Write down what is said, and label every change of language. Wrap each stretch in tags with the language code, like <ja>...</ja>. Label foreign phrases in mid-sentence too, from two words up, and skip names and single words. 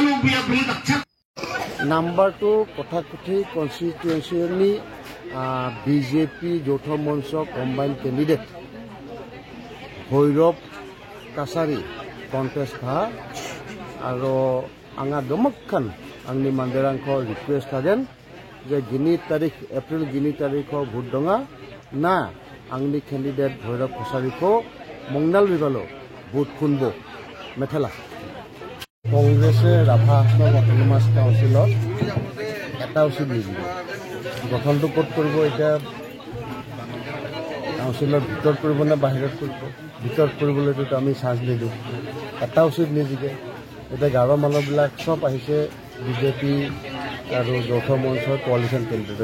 <as>নাম্বাৰ 2 কথাকথি কনষ্টিটুৱেঞ্চি বিজেপি যৌথ মঞ্চ কম্বাইন কেণ্ডিডেট ভৈৰৱ কাছাৰী কণ্টেষ্ট হা আৰু আঙা দমকখান</as> <brx>आंनि मानदेरांख रिक्वेस्ट थागोन जे गिनि तारीख एप्रिल गिनि तारीखो भोट दङा ना आंनि कैंडिडेट भैरव कछारीखौ मंगनाल बिबालो भोट खुनबो मेथेला कांग्रेसे राभा हासं अटोनमास काउन्सिलत</brx> <as>এটা উচিত নিদিব গঠনটো ক'ত কৰিব এতিয়া কাউন্সিলৰ ভিতৰত কৰিব না বাহিৰত কৰিব ভিতৰত কৰিবলৈতো আমি চান্স নিদিওঁ এটা উচিত নিদিকে এতিয়া গাঁৱৰ মানুহবিলাক চব আহিছে বিজেপি আৰু যৌথ মঞ্চৰ কোৱালিশ্যন কেণ্ডিডেট</as>